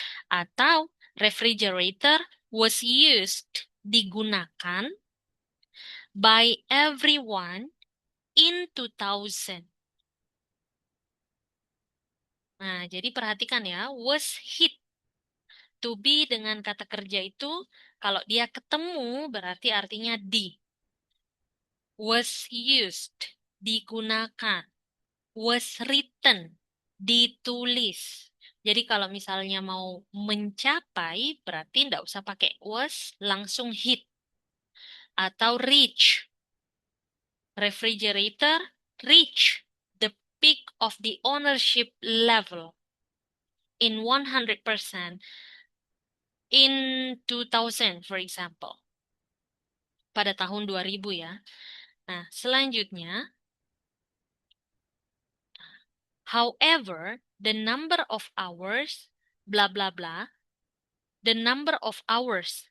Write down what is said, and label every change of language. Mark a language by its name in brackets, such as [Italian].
[Indonesian] Atau [English] refrigerator was used, [Indonesian] digunakan [English] by everyone in 2000. [Indonesian] Nah, jadi perhatikan ya, [English] was hit. To be [Indonesian] dengan kata kerja itu, kalau dia ketemu berarti artinya di. [English] Was used, [Indonesian] digunakan. [English] Was written, [Indonesian] ditulis. Jadi kalau misalnya mau mencapai, berarti tidak usah pakai was, langsung hit. Atau reach. [English] Refrigerator reach the peak of the ownership level in 100% in 2000, for example. [Indonesian] Pada tahun 2000 ya. Nah, selanjutnya, [English] however, the number of hours, bla bla bla, the number of hours.